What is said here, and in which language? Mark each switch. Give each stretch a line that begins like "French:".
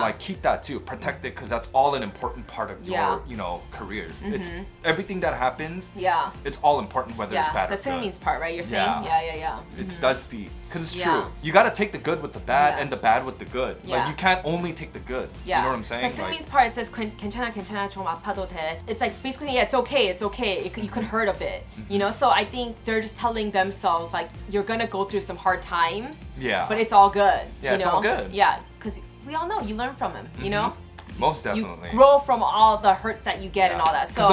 English: Like, keep that too, protect it, because that's all an important part of your, you know, career. It's everything that happens. Yeah. It's all important, whether it's bad the or good. Seungmin's part, right? You're saying? Yeah. That's deep, because it's Yeah. true. You gotta take the good with the bad Yeah. and the bad with the good. Yeah. Like, you can't only take the good. Yeah. You know what I'm saying? The Seungmin's part says,
Korean: 괜찮아, 괜찮아, 좀 아파도 돼.
English: It's like, basically, yeah, it's okay, it's okay. You could hurt a bit, you know? So I think they're just telling themselves, like, you're gonna go through some hard times, Yeah. but it's all good. Yeah, you it's know? all good. Yeah, because we all know, you learn from him, you know? Most definitely. You grow from all the hurt that you get and all that. So